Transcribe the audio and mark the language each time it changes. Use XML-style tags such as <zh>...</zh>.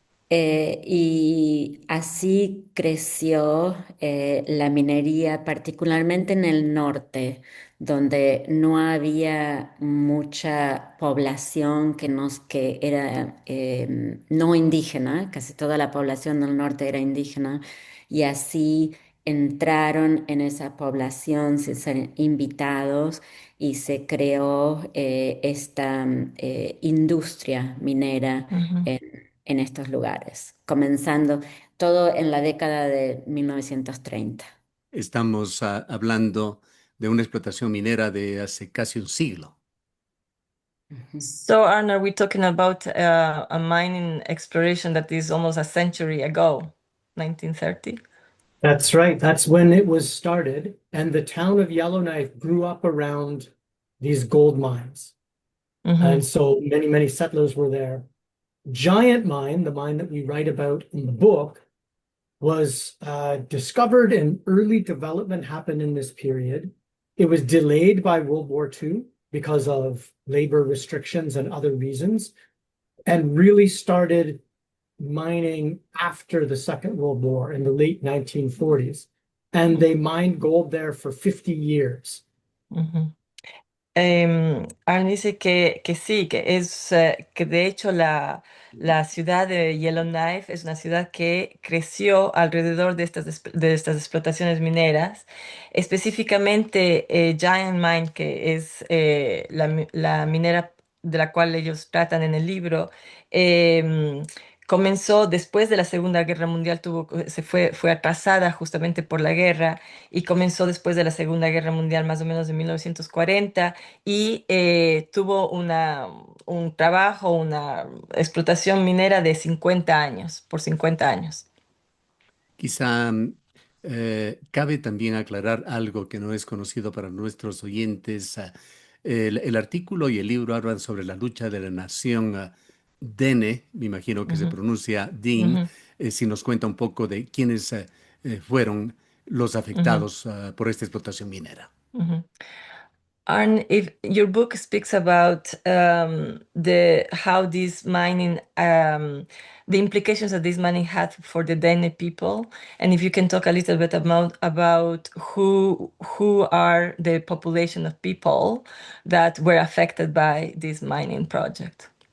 <es>Y así creció la minería, particularmente en el norte, donde no había mucha población que era no indígena, casi toda la población del norte era indígena, y así entraron en esa población, se fueron invitados y se creó esta industria minera Ujú. en estos lugares, comenzando todo en la década de 1930. estamos hablando de una explotación minera de hace casi un siglo. Ujú.</es> <en>So, Arne, are we talking about a mining exploration that is almost a century ago, 1930? That's right. That's when it was started. And the town of Yellowknife grew up around these gold mines. Mhm, And so many, many settlers were there. Giant Mine, the mine that we write about in the book, was discovered and early development happened in this period. It was delayed by World War II because of labor restrictions and other reasons, and really started mining after the Second World War in the late 1940s. And they mined gold there for 50 years. ujú.</en> <es>Arne dice que sí, que de hecho la ciudad de Yellowknife es una ciudad que creció alrededor de estas explotaciones mineras, específicamente Giant Mine, que es la minera de la cual ellos tratan en el libro. Comenzó después de la Segunda Guerra Mundial, fue atrasada justamente por la guerra y comenzó después de la Segunda Guerra Mundial, más o menos de 1940 y tuvo un trabajo, una explotación minera de 50 años, por 50 años. Quizá cabe también aclarar algo que no es conocido para nuestros oyentes. El artículo y el libro hablan sobre la lucha de la nación Dene, me imagino que se Ujú, pronuncia Din. ujú, Si nos cuenta un poco de quiénes fueron los ujú, afectados por esta explotación minera. ujú.</es> <en>Arne, if your book speaks about the how this mining, the implications that this mining had for the Dene people, and if you can talk a little bit about who are the population of people that were affected by this mining project.</en>